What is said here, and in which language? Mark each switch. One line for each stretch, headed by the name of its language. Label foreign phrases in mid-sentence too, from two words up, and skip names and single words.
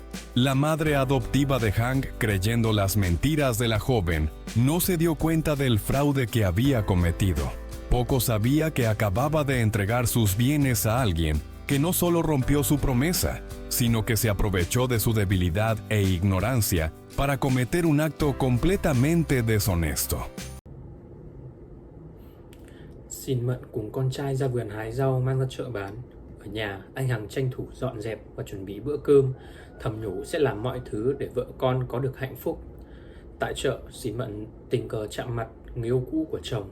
Spanish: La madre adoptiva de Hank, creyendo las mentiras de la joven, no se dio cuenta del fraude que había cometido. Poco sabía que acababa de entregar sus bienes a alguien que no solo rompió su promesa, sino que se aprovechó de su debilidad e ignorancia para cometer un acto completamente deshonesto.
Vietnamese: Xin Mận cùng con trai ra vườn hái rau mang ra chợ bán. Ở nhà, anh Hằng tranh thủ dọn dẹp và chuẩn bị bữa cơm, thầm nhủ sẽ làm mọi thứ để vợ con có được hạnh phúc. Tại chợ, Xin Mận tình cờ chạm mặt người yêu cũ của chồng.